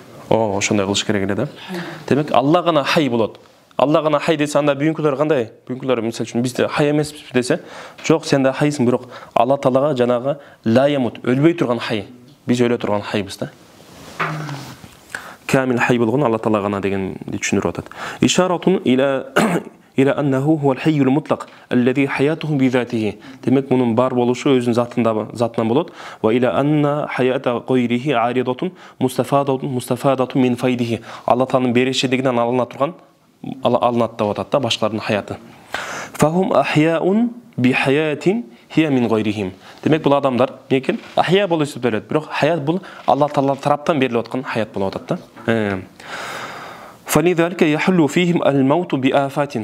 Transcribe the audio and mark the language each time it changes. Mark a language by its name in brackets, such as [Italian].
[Kyrgyz] Ошондой кылыш керек эле да. Демек Алла гана хай болот. Алла гана хай десе, анда бүгүнкүлөр кандай? Бүгүнкүлөр мисалы үчүн бизде хай эмеспиз десе, жок, сен да хайсың, бирок Алла Таалага жанагы ла ямут, өлбөй турган хай. Биз өлө турган хайбыз да. Камил хай болгон Алла Таала гана дегенди түшүндүрүп атат. [Arabic] Ишаратун إلى أنه هو الحي المطلق الذي حياته بذاته. [Kyrgyz] Demek bunun бар болушу өзүнүн затынан болот. [Arabic] وإلى أن حياة غيره عارضة مستفادة من فيده. [Kyrgyz] Алла Тааланын берешедигинен алына турган, алынат деп атат да башкалардын хаяты. [Arabic] فهم أحياء بحياة هي من غيرهم. [Kyrgyz] Demek бул адамдар экен ахия болуп эсептелет, бирок хаят бул Алла Таала тараптан берилип аткан хаят болуп атат да. [Arabic] فلذلك يحل فيهم الموت بآفات.